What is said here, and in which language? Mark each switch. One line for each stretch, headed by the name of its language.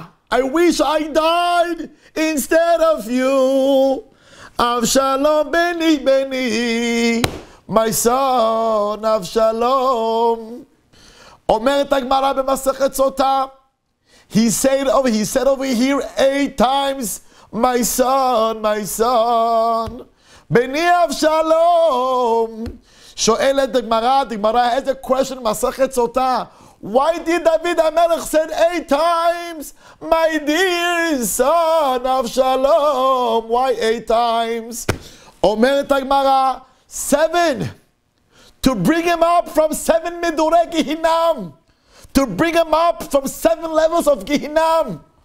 English: I wish I died instead of you.
Hebrew: אבשלום בני בני,
English: my son
Hebrew: אבשלום. אומרת הגמרא במסכת סוטה,
English: he said over here 8 times, my son, my son.
Hebrew: בני אבשלום. שואלת הגמרא
English: has a question
Hebrew: במסכת סוטה.
English: Why did David HaMelech said 8 times, my dear son Avshalom? Why 8 times?
Hebrew: אומרת הגמרא,
English: 7. To bring him up from 7 midurei Gehinam. To bring him up from 7 levels of Gehinam.